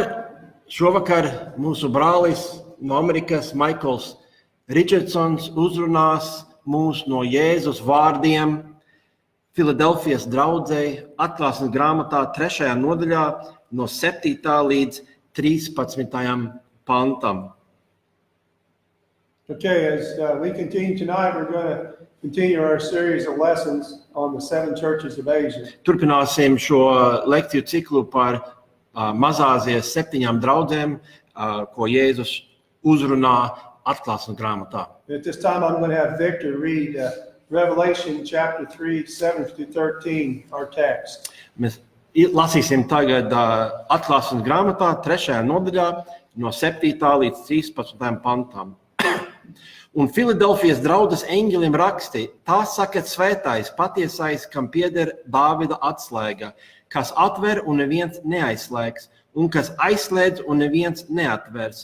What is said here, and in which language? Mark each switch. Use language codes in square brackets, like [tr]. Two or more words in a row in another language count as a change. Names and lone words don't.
[lv] Šovakar mūsu brālis no Amerikas, Michaels Richardsons, uzrunās mūs no Jēzus vārdiem Filadelfijas draudzei Atklāsmes grāmatā 3. nodaļā no 7. līdz 13. pantam. [en] Okay, as we continue tonight, we're going to continue our series of lessons on the 7 churches of Asia. [lv] Turpināsim šo lekciju ciklu par mazāzies 7 draudzēm, ko Jēzus uzrunā Atklāsmes grāmatā. [en] At this time, I'm going to have Victor read Revelation chapter 3, 7 through 13, our text. [lv] Mēs lasīsim tagad Atklāsmes grāmatā 3. nodaļā no 7. līdz 13. pantam. Un Filadelfijas draudzes eņģelim rakstīja, tā saka svētais, patiesais, kam pieder Dāvida atslēga, kas atver un neviens neaizslēgs, un kas aizslēdz un neviens neatvers.